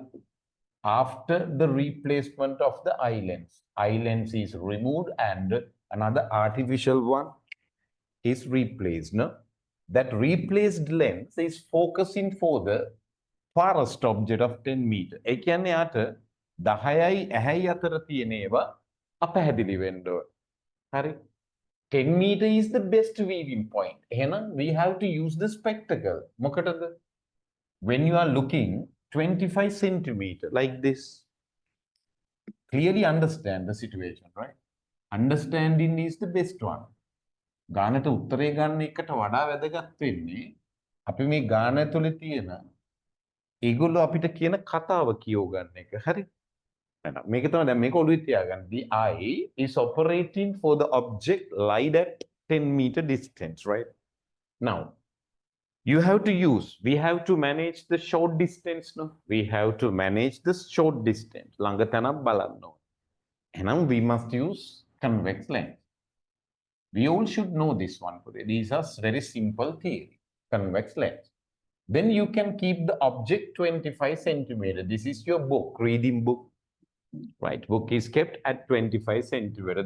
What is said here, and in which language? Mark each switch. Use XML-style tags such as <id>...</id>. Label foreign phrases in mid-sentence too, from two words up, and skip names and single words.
<en>After the replacement of the eye lens is removed and another artificial one is replaced. No? That replaced lens is focusing for the farthest object of 10 meter.</en> <si>ඒ කියන්නේ යාට 10යි ඇහැයි අතර තියෙන ඒවා අපැහැදිලි වෙන්න ඕන. හරි.</si> <en>10 meter is the best viewing point. එහෙනම් we have to use the spectacle. මොකටද? When you are looking 25 centimeter like this, clearly understand the situation, right? Understanding is the best one.</en> <si>ගානට උත්තරේ ගන්න එකට වඩා වැදගත් වෙන්නේ අපි මේ ගාන ඇතුලේ තියෙන ඒගොල්ලෝ අපිට කියන කතාව කියව ගන්න එක. හරි? එහෙනම් මේක තමයි දැන් මේක ඔළුවේ තියාගන්න.</si> <en>The eye is operating for the object lied at 10-meter distance, right? Now, you have to use, we have to manage the short distance, no? We have to manage the short distance.</en> <si>ළඟ තැනක් බලන්න ඕනේ. එහෙනම්</si> <en>we must use convex lens. We all should know this one today. These are very simple theory. Convex lens. Then you can keep the object 25 centimeter. This is your book, reading book. Right, book is kept at 25 centimeter.</en>